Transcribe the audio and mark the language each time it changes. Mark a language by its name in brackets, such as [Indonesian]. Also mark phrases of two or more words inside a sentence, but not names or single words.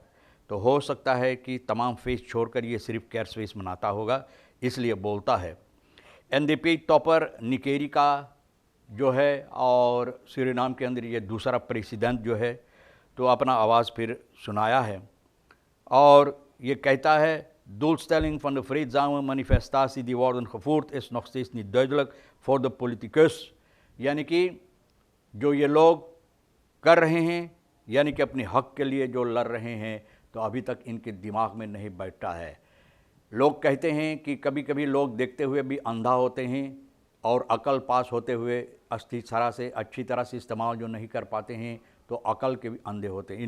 [Hindi] तो हो सकता है कि तमाम फेस छोड़कर ये सिर्फ कैर्सफेस मनाता होगा, इसलिए बोलता है। NDP टॉपर निकेरी का जो है और सूरीनाम के अंदर ये दूसरा प्रेसिडेंट जो है तो अपना आवाज़ फिर सुनाया है और ये कहता है [Dutch] doelstelling van de vreedzame manifestatie die worden gevoerd is nog steeds niet duidelijk voor de politicus। [Hindi] यानी कि जो ये लोग कर रहे हैं यानी कि अपने हक के लिए जो लड़ रहे हैं तो अभी तक इनके दिमाग में नहीं बैठता है। लोग कहते हैं कि कभी कभी लोग देखते हुए भी अंधा होते हैं और अकल पास होते हुए अच्छी तरह से इस्तेमाल जो नहीं कर पाते हैं तो अकल के भी अंधे होते हैं।